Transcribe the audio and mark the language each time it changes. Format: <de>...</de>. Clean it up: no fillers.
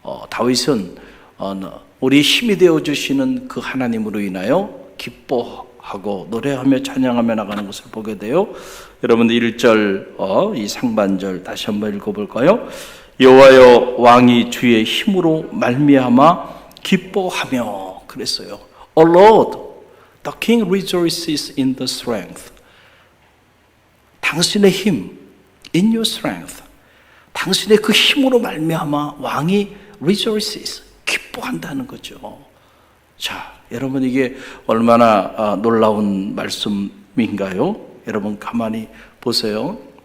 <ko>다윗은 우리의 힘이 되어주시는 그 하나님으로 인하여 기뻐하고 노래하며 찬양하며 나가는 것을 보게 돼요. 여러분들 1절 이 상반절 다시 한번 읽어볼까요? 여호와여, 왕이 주의 힘으로 말미암아 기뻐하며 그랬어요.</ko> <en>O Lord, the King rejoices in the strength.</en> <ko>당신의 힘, in your strength. 당신의 그 힘으로 말미암아 왕이 rejoices, 기뻐한다는 거죠. 자, 여러분 이게 얼마나 놀라운 말씀인가요? 여러분 가만히 보세요.</ko>